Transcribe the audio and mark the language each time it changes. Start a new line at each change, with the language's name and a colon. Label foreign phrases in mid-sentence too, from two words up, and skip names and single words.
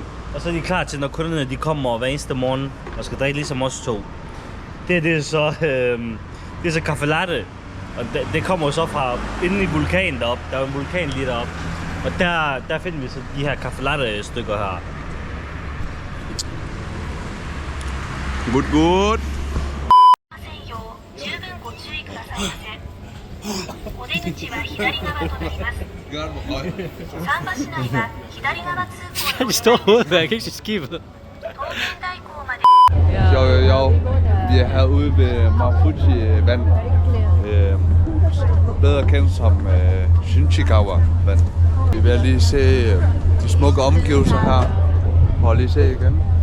Danish: Og så er de klar til, når kunderne de kommer hver eneste morgen og skal drikke ligesom os to. Det er så kaffe latte. Og det kommer jo så fra inde i vulkanen deroppe. Der er en vulkan lige deroppe. Og der finder vi så de her kaffe latte stykker her.
English: Good.
Japanese: お出口は左側となります。桟橋内は左側通行の
Danish: står hovedet, jeg kan ikke se skibet.
Japanese: 東京大港まで
Danish: Jo. Vi er herude ved Mount Fuji vand. Bedre kendt som Shinchikawa vand. Vi vil lige se de smukke omgivelser her. Prøv lige se igen.